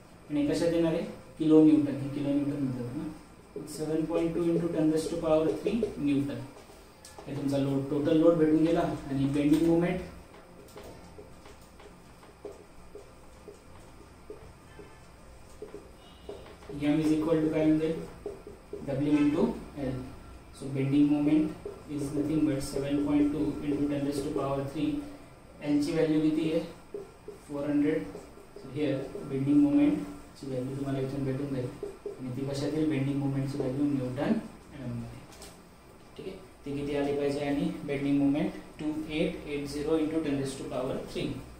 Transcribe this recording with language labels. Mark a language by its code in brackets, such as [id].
[mr] आणि कशात येणार आहे, किलो न्यूटन, हे किलो न्यूटन म्हणतात ना. 7.2 इंटू 10⁻³ न्यूटन हे तुमचा लोड, टोटल लोड भेटून गेला. [en] आणि bending moment m is equal to [mr] काय म्हणजे [en] W into L. So bending moment is nothing but 7.2 into 10⁻³. [mr] L ची व्हॅल्यू किती आहे, 400. सो हिअर बेंडिंग मोमेंट ची व्हॅल्यू तुम्हाला इथून भेटून जाईल, आणि ती कशात येईल, बेंडिंग मोमेंटची व्हॅल्यू न्यूटन mm मध्ये. ठीक आहे, ते किती आली पाहिजे, आणि बेंडिंग मोमेंट 2880 इंटू 10⁻³.